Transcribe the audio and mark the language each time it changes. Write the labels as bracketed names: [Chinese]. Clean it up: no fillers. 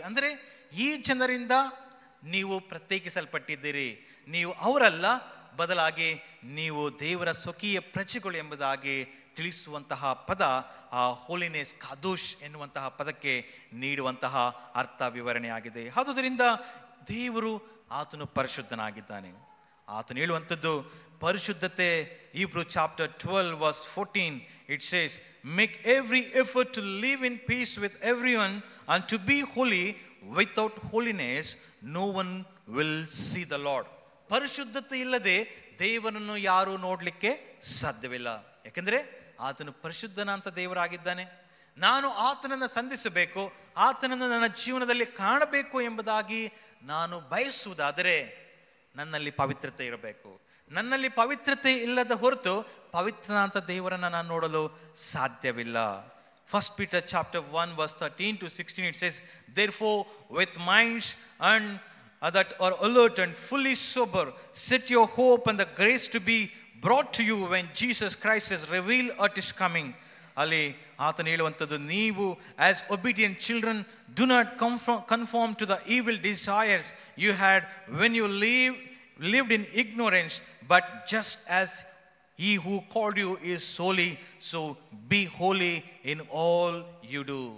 [Kannada] ಅಂದರೆ ಈ ಜನರಿಂದ ನೀವು ಪ್ರತ್ಯೇಕಿಸಲ್ಪಟ್ಟಿದ್ದೀರಿ, ನೀವು ಅವರಲ್ಲ, ಬದಲಾಗಿ ನೀವು ದೇವರ ಸ್ವಕೀಯ ಪ್ರಜೆಗಳು ಎಂಬುದಾಗಿ ತಿಳಿಸುವಂತಹ ಪದ ಆ ಹೋಲಿನೆಸ್, ಕಾದೋಶ್ ಎನ್ನುವಂತಹ ಪದಕ್ಕೆ ನೀಡುವಂತಹ ಅರ್ಥ ವಿವರಣೆಯಾಗಿದೆ. ಆದುದರಿಂದ ದೇವರು ಆತನು ಪರಿಶುದ್ಧನಾಗಿದ್ದಾನೆ. ಆತನು ಹೇಳುವಂಥದ್ದು ಪರಿಶುದ್ಧತೆ. [English] Hebrews chapter 12 verse 14 it says, make every effort to live in peace with everyone and to be holy. Without holiness no one will see the Lord. [Kannada] ಪರಿಶುದ್ಧತೆ ಇಲ್ಲದೆ ದೇವರನ್ನು ಯಾರು ನೋಡಲಿಕ್ಕೆ ಸಾಧ್ಯವಿಲ್ಲ. ಯಾಕೆಂದರೆ ಆತನು ಪರಿಶುದ್ಧನಂತ ದೇವರಾಗಿದ್ದಾನೆ. ನಾನು ಆತನನ್ನು ಸಂಧಿಸಬೇಕು, ಆತನನ್ನು ನನ್ನ ಜೀವನದಲ್ಲಿ ಕಾಣಬೇಕು ಎಂಬುದಾಗಿ ನಾನು ಬಯಸುವುದಾದರೆ ನನ್ನಲ್ಲಿ ಪವಿತ್ರತೆ ಇರಬೇಕು. ನನ್ನಲ್ಲಿ ಪವಿತ್ರತೆ ಇಲ್ಲದ ಹೊರತು ಪವಿತ್ರನಾಂತ ದೇವರನ್ನು ನಾನು ನೋಡಲು ಸಾಧ್ಯವಿಲ್ಲ. [English] 1 Peter chapter 1 verse 13 to 16 it says, therefore with minds and that are alert and fully sober, set your hope and the grace to be brought to you when Jesus Christ is revealed at his coming. [Kannada] ಅಲ್ಲಿ ಆತನು ಹೇಳುವಂಥದ್ದು, ನೀವು [English] as obedient children do not conform to the evil desires you had when you lived in ignorance, but just as he who called you is holy, so be holy in all you do.